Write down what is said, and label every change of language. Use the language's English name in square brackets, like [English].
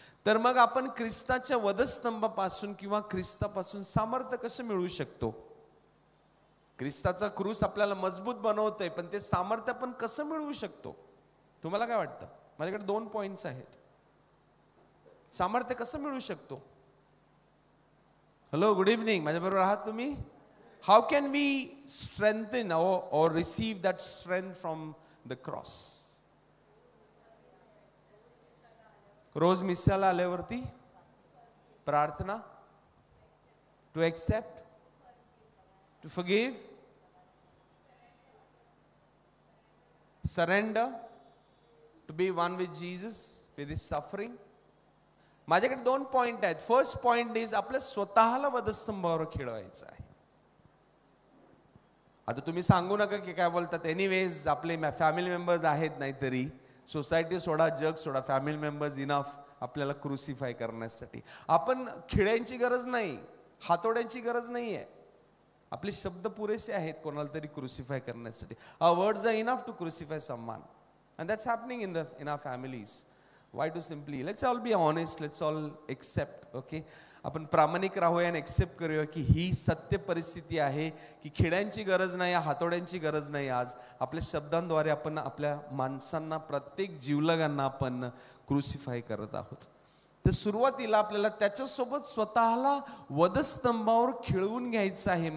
[Marathi] तर मग आपण ख्रिस्ताच्या वधस्तंभापासून किंवा ख्रिस्तापासून सामर्थ्य कसं मिळवू शकतो? ख्रिस्ताचा क्रूस आपल्याला मजबूत बनवतोय, पण ते सामर्थ्य आपण कसं मिळवू शकतो? तुम्हाला काय वाटतं? माझ्याकडे 2 पॉइंट्स आहेत. सामर्थ्य कसं मिळवू शकतो? Hello, good evening. माझ्याबरोबर आहात तुम्ही? [English] How can we strengthen or receive that strength from the cross? [Marathi] रोज मिसाला आल्यावरती प्रार्थना, [English] to accept, to forgive, surrender, to be one with Jesus with his suffering. [Marathi] माझ्याकडे 2 पॉइंट आहेत. [English] first point is [Marathi] आपल्या स्वतःला वधस्तंभावर खेळवायचं आहे. आता तुम्ही सांगू नका की काय बोलतात, एनिवेज आपले फॅमिली मेंबर्स आहेत, नाहीतरी सोसायटी सोडा, जग सोडा, फॅमिली मेंबर्स इनफ आपल्याला क्रुसिफाय करण्यासाठी. आपण खिळ्यांची गरज नाही, हातोड्यांची गरज नाही आहे. आपले शब्द पुरेसे आहेत कोणाला तरी क्रुसिफाय करण्यासाठी. [English] Our words are enough to crucify someone, and that's happening in our families. Why to simply, let's all be honest, let's all accept, okay? [Marathi] आपण प्रामाणिक राहूया आणि एक्सेप्ट करूया की ही सत्य परिस्थिती आहे की खिड्यांची गरज नाही, हातोड्यांची गरज नाही. आज आपल्या शब्दांद्वारे आपण आपल्या माणसांना, प्रत्येक जीवलगांना आपण क्रुसिफाय करत आहोत. तर सुरुवातीला आपल्याला त्याच्यासोबत स्वतःला वधस्तंभावर खिळवून घ्यायचं आहे.